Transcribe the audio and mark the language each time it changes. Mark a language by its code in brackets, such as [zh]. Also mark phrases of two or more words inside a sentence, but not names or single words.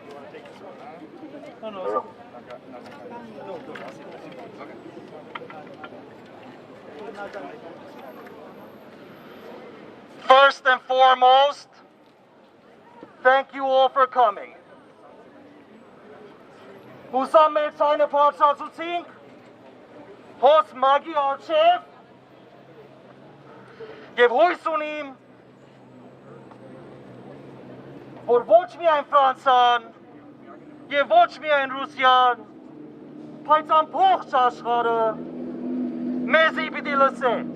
[en] First and foremost, thank you all for coming. [hy] Husam մեր ցայնը բարձրացուցինք, հոս մագի արչև, եւ հույս ունիմ, որ ոչ միայն Ֆրանսան եւ ոչ միայն Ռուսիան, բայց ամբողջ աշխարհը մեզի պիտի լսե։